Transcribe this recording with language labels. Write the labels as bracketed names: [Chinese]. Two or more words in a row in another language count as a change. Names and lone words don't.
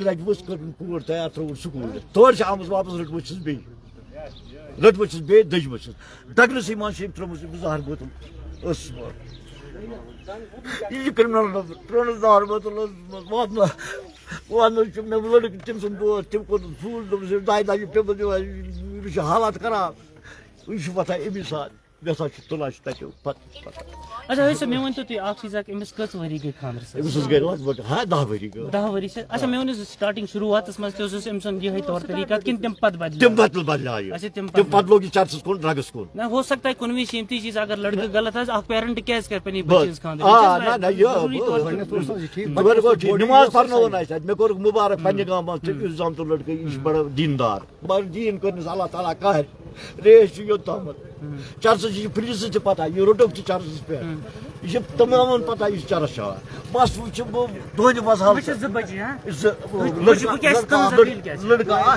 [Kashmiri] لَگہِ ؤژھ کٔرٕن کوٗر تیار ترٛووُن سکوٗل تورٕ چھِ آمٕژ واپَس رٔٹمٕژ چھِس بیٚیہِ دٔجمٕژ چھِس دَگنَسٕے منٛز چھِ أمۍ ترٛٲومٕژ أمِس زہر بٲتل ٲسَس منٛز یہِ چھِ کِرمنل نمبر ترٛٲونَس زہر بٲتل ٲسَس منٛز واتنٲوِتھ چھُ مےٚ لٔڑکہٕ تٔمۍ سُنٛد دوست تٔمۍ کوٚر فون دوٚپُس أمِس 2 دۄہ پیٚمٕژ دِوان یہِ چھُ حالات خراب یہِ چھُ وۄتھان اَمی ساتہٕ گژھان چھُ تُلان چھِ تَتہِ پَتہٕ اچھا ویسے مےٚ ؤنۍتو تُہۍ اکھ چیٖز اکھ أمِس کٔژ ؤری گٔے خانٛدرَس أمِس حظ گٔے لگ بگ 10 ؤری گٔے 10 ؤری چھِ اچھا مےٚ ؤنِو سٹاٹِنٛگ شروٗعاتَس منٛز تہِ اوسُس أمۍ سُنٛد یِہوٚے طور طریٖقہ کِنہٕ تَمہِ پَتہٕ بدلیٛاو اچھا تَمہِ پَتہٕ لوگ یہِ چرسَس کُن ڈرٛگَس کُن نہ [Urdu] ہو سکتا ہے [Kashmiri] کُنہِ وِزِ چھِ یِم تہِ چیٖز اگر لڑکہٕ غلط آسہِ اکھ پیرنٹ کیٛازِ کَرِ پنٛنہِ بَچہِ ہِنٛز خانٛدر نِماز پَرنووُن اَسہِ اَتہِ مےٚ کوٚرُکھ مُبارک پنٛنہِ گامہٕ منٛز تہٕ یُس زامتُر لٔڑکہٕ یہِ چھُ بَڑٕ دیٖندار مگر دیٖن کٔرنَس اللہ تعالیٰ قہر ریش چھِ یوٚتامَتھ چرسَس یہِ چھِ پُلیٖسَس تہِ پَتہ یہِ روٚٹُکھ تہِ چرسَس پٮ۪ٹھ یہِ چھِ تمامَن پَتہ یہِ چھُ چرس چاوان بَس وٕچھِ بہٕ تُہنٛدِ وَسال لٔڑکہٕ اکھ